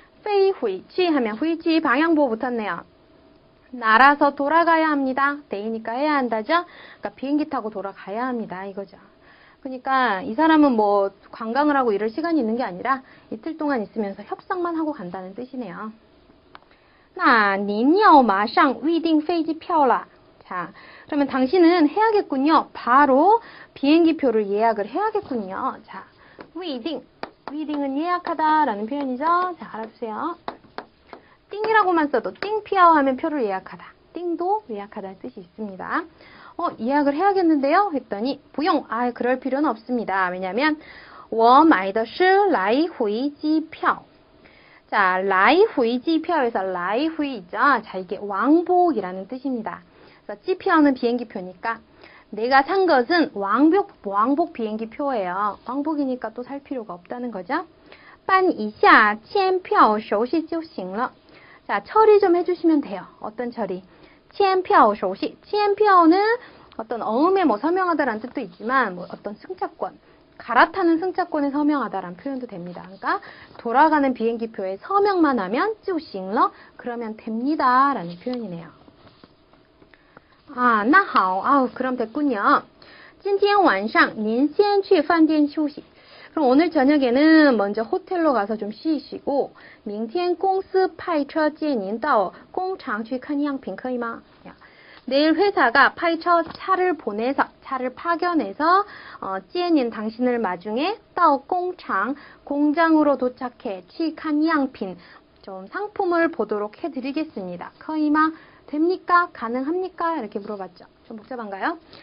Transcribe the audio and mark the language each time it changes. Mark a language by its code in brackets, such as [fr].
[ko] 飞回去 하면 回去 방향보호 붙었네요. 날아서 돌아가야 합니다. 데이니까 해야 한다죠? 그러니까 비행기 타고 돌아가야 합니다. 이거죠. 그러니까 이 사람은 뭐 관광을 하고 이럴 시간이 있는 게 아니라 이틀 동안 있으면서 협상만 하고 간다는 뜻이네요. [zh] 那您要马上预订飞机票了. [ko] 자, 그러면 당신은 해야겠군요. 바로 비행기표를 예약을 해야겠군요. 자, 위딩. 위딩은 예약하다라는 표현이죠. 자, 알아두세요. 띵이라고만 써도 띵피아오 하면 표를 예약하다. 띵도 예약하다는 뜻이 있습니다. 예약을 해야겠는데요? 했더니 [zh] 不用. [ko] 그럴 필요는 없습니다. [zh] 왜냐면 我买的是来回机票. [ko] 자, 来回机票에서 来回 있죠? 자, 이게 왕복이라는 뜻입니다. 그래서机票는 비행기표니까 내가 산 것은 왕복 비행기 표예요. 왕복이니까 또 살 필요가 없다는 거죠. [zh] 办一下签票手续就行了. [ko] 자, 처리 좀 해주시면 돼요. 어떤 처리? 签票手续. 签票는 어떤 어음에 뭐 서명하다라는 뜻도 있지만 뭐 어떤 승차권, 갈아타는 승차권에 서명하다라는 표현도 됩니다. 그러니까 돌아가는 비행기표에 서명만 하면 [zh] 就行了. [ko] 그러면 됩니다라는 표현이네요. [zh] 那好. [ko] 그럼 됐군요. [zh] 今天晚上您先去饭店休息. [ko] 그럼 오늘 저녁에는 먼저 호텔로 가서 좀 쉬시고 [zh] 明天公司派车接您到工厂去看样品可以吗? [ko] 내일 회사가 파이처 차를 파견해서 接您 당신을 마중에 到工厂 공장으로 도착해 [zh] 去看样品 [ko] 좀 상품을 보도록 해드리겠습니다. [zh] 可以吗? [ko] 됩니까? 가능합니까? 이렇게 물어봤죠. 좀 복잡한가요?